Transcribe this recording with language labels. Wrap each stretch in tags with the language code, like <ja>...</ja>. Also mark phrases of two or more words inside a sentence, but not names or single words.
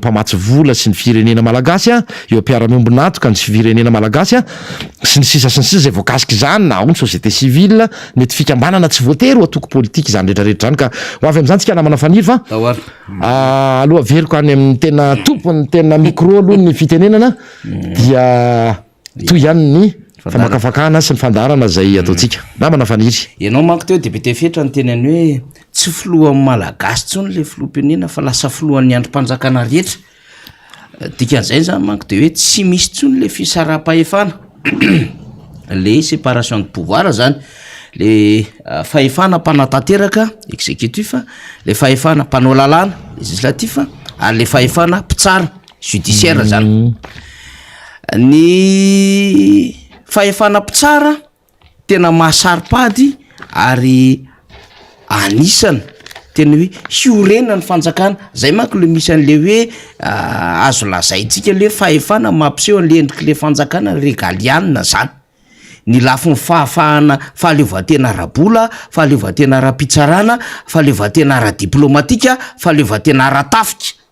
<mg>mpamatsy vola sy ny firenena malagasy eo ampiara-miombonatoka ny firenena malagasy sy ny sisa zay voakasiky zany na ao ny</mg> <fr>société civile</fr> <mg>mety fikambanana tsy voatery ho atoko politika zany rehetrarehetra zany ka ho avy am'izany tsika namana faniry fa aloha veriko any amin'ny tena tompony tena micro aloha ny fitenenana dia toy ihany ny famakafakana sy ny fandarana zay ataontsika namana faniry ianao manko teo de be tefetra ny tenany hoe tsy filohan'ny malagasy tsony le filoam-pirenena fa lasa filohan'ny androm-panjakana rehetra dikan'izay zany manko de hoe tsy misy tsony le fisara-pahefana le</mg> <fr>séparation de pouvoir</fr> <mg>zany le fahefana mpanatanteraka exécutif le fahefana mpanao lalàna législatif ary le fahefana mpitsara judiciaire zany ny fahefana mpitsara tena mahasaripady ary anisany tena hoe hiorena ny fanjakana zay manko le misy an'le hoe azo lazaitsika le fahefana mampiseho an'le endriky le fanjakana régaliana zany ny lafo ny fahafahana fahaleovantena ara-bola fahaleovantena ara-pitsarana fahaleovantena ara-diplomatika fahaleovantena ara-tafika</mg>